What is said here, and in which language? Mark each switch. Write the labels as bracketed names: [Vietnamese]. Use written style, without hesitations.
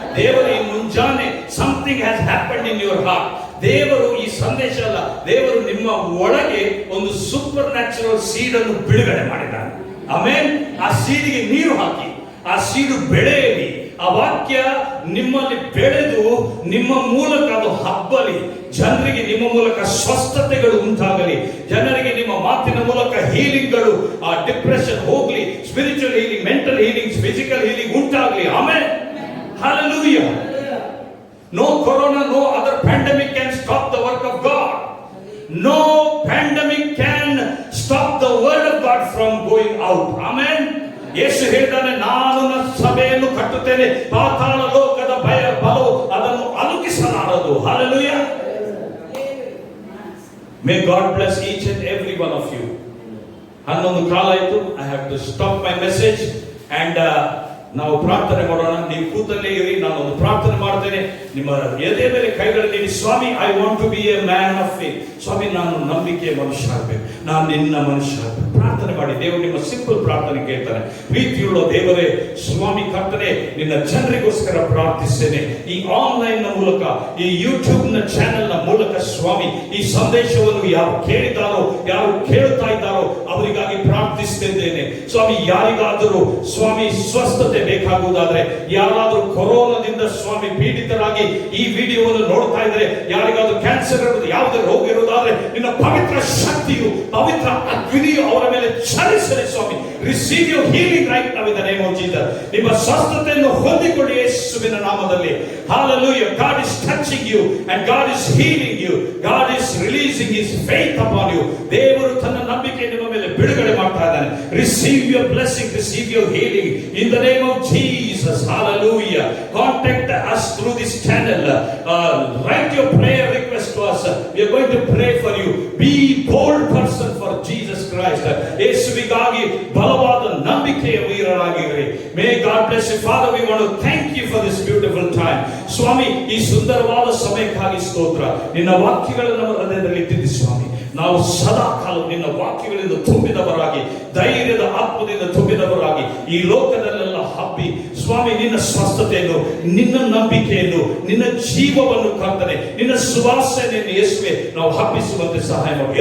[Kannada] ದೇವರು ಈ ಮುಂಜಾನೆ [English] something has happened in your heart. [Kannada] ದೇವರು ಈ ಸಂದೇಶ ಅಲ್ಲ, ದೇವರು ನಿಮ್ಮ ಒಳಗೆ ಒಂದು ಸೂಪರ್ ನ್ಯಾಚುರಲ್ ಸೀಡ್ ಅನ್ನು ಬಿಡುಗಡೆ ಮಾಡಿದ್ದಾನೆ. ಆಮೆನ್. ಆ ಸೀಡಿಗೆ ನೀರು ಹಾಕಿ, ಆ ಸೀಡು ಬೆಳೆಯಲಿ. ಆ ವಾಕ್ಯ ನಿಮ್ಮಲ್ಲಿ ಬೆಳೆದು ನಿಮ್ಮ ಮೂಲಕ ಅದು ಹಬ್ಬಲಿ. ಜನರಿಗೆ ನಿಮ್ಮ ಮೂಲಕ ಸ್ವಸ್ಥತೆಗಳು ಉಂಟಾಗಲಿ. ಜನರಿಗೆ ನಿಮ್ಮ ಮಾತಿನ ಮೂಲಕ ಹೀಲಿಂಗ್ಗಳು, ಆ ಡಿಪ್ರೆಷನ್ ಹೋಗ್ಲಿ, spiritual healing, mental healing, physical healing ಉಂಟಾಗಲಿ. Amen. Hallelujah. [English] No corona, no other pandemic can stop the work of God. No pandemic can stop the word of God from going out. Amen. [Kannada] ಯೇಸು ಹೇಳಿದ್ದಾನೆ, ನಾನು ನನ್ನ ಸಭೆಯನ್ನು ಕಟ್ಟುತ್ತೇನೆ, ಪಾತಾಳ ಲೋಕದ ಭಯ ಬಲವು ಅದನ್ನು ಅಲುಕಿಸಲಾರದು. Hallelujah. [English] May God bless each and every one of you. 11 [Kannada] ಕಾಲ ಆಯಿತು. [English] I have to stop my message and [Kannada] ನಾವು ಪ್ರಾರ್ಥನೆ ಮಾಡೋಣ. ನೀವು ಕೂತಲ್ಲೇ ಇರಿ, ನಾನು ಒಂದು ಪ್ರಾರ್ಥನೆ ಮಾಡ್ತೇನೆ. ನಿಮ್ಮ ಎದೆ ಮೇಲೆ ಕೈಗಳಲ್ಲಿ ಸ್ವಾಮಿ, [English] I want to be a man of faith. [Kannada] ಸ್ವಾಮಿ, ನಾನು ನಂಬಿಕೆಯ ಮನುಷ್ಯ ಆಗಬೇಕು, ನಾನು ನಿನ್ನ ಮನುಷ್ಯ ಆಗಬೇಕು. ಪ್ರಾರ್ಥನೆ ಮಾಡಿ. ದೇವರು ನಿಮ್ಮ ಸಿಂಪಲ್ ಪ್ರಾರ್ಥನೆ ಕೇಳ್ತಾನೆ. ಪ್ರೀತಿಯುಳ್ಳ ದೇವರೇ, ಸ್ವಾಮಿ ಕರ್ತನೆ, ನಿನ್ನ ಜನರಿಗೋಸ್ಕರ ಪ್ರಾರ್ಥಿಸ್ತೇನೆ. ಈ ಆನ್ಲೈನ್ ನ ಮೂಲಕ, ಈ ಯೂಟ್ಯೂಬ್ ನ ಚಾನೆಲ್ ನ ಮೂಲಕ ಸ್ವಾಮಿ, ಈ ಸಂದೇಶವನ್ನು ಯಾರು ಕೇಳಿದಾರೋ, ಯಾರು ಕೇಳ್ತಾ ಇದ್ದಾರೋ ಅವರಿಗಾಗಿ ಪ್ರಾರ್ಥಿಸುತ್ತಿದ್ದೇನೆ. ಸ್ವಾಮಿ, ಯಾರಿಗಾದರೂ ಸ್ವಾಮಿ ಸ್ವಸ್ಥತೆ ಬೇಕಾಗುವುದಾದ್ರೆ, ಯಾರಾದರೂ ಕೊರೋನಾದಿಂದ ಸ್ವಾಮಿ ಪೀಡಿತರಾಗಿ ಈ ವಿಡಿಯೋವನ್ನು ನೋಡ್ತಾ ಇದ್ರೆ, ಯಾರಿಗಾದ್ರೂ ಕ್ಯಾನ್ಸರ್ ಇರುವುದು, ಯಾವುದೇ ರೋಗ ಇರುವುದಾದ್ರೆ, ನಿನ್ನ ಪವಿತ್ರ ಶಕ್ತಿಯು, ಪವಿತ್ರ ಅಗ್ನಿಯು ಅವರ ಮೇಲೆ ಚಲಿಸಲಿ ಸ್ವಾಮಿ. [English] Receive your healing right now in the name of Jesus. [Kannada] ನಿಮ್ಮ ಸ್ವಸ್ಥತೆಯನ್ನು ಹೊಂದಿಕೊಳ್ಳಿ ಯೇಸುವಿನ ನಾಮದಲ್ಲಿ. [English] Hallelujah. God is touching you and God is healing you. God is releasing releasing his faith upon you. [Kannada] ದೇವರು ತನ್ನ ನಂಬಿಕೆ ನಿಮ್ಮ ಮೇಲೆ ಬಿಡುಗಡೆ ಮಾಡ್ತಾ ಇದ್ದಾನೆ. [English] Receive your blessing, receive your healing in the name of Jesus. Hallelujah. Contact us through this channel. Write your prayer request to us. We are going to pray for you. Be bold person for Jesus Christ. [Kannada] ಯೇಸುವಿಗಾಗಿ ಬಲವಾದ ನಂಬಿಕೆಯ ವೀರರಾಗಿರಿ. [English] May God bless you. Father, we want to thank you for this beautiful time. [Kannada] ಸ್ವಾಮಿ, ಈ ಸುಂದರವಾದ ಸಮಯಕ್ಕಾಗಿ ಸ್ತೋತ್ರ. ನಿನ್ನ ವಾಕ್ಯಗಳನ್ನು ನಮ್ಮ ಹೃದಯದಲ್ಲಿ ಇಟ್ಟಿದ್ದೀವಿ ಸ್ವಾಮಿ. ನಾವು ಸದಾ ಕಾಲ ನಿನ್ನ ವಾಕ್ಯಗಳಿಂದ ತುಂಬಿದವರಾಗಿ, ಧೈರ್ಯದ ಆತ್ಮದಿಂದ ತುಂಬಿದವರಾಗಿ ಈ ಲೋಕದಲ್ಲೆಲ್ಲ ಹಬ್ಬಿ ಸ್ವಾಮಿ ನಿನ್ನ ಸ್ವಸ್ಥತೆಯನ್ನು, ನಿನ್ನ ನಂಬಿಕೆಯನ್ನು, ನಿನ್ನ ಜೀವವನ್ನು ಕರ್ತನೆ, ನಿನ್ನ ಸುವಾಸನೆಯನ್ನು ಯೇಸುವೆ ನಾವು ಹಬ್ಬಿಸುವಂತೆ ಸಹಾಯ ಮಾಡಿ.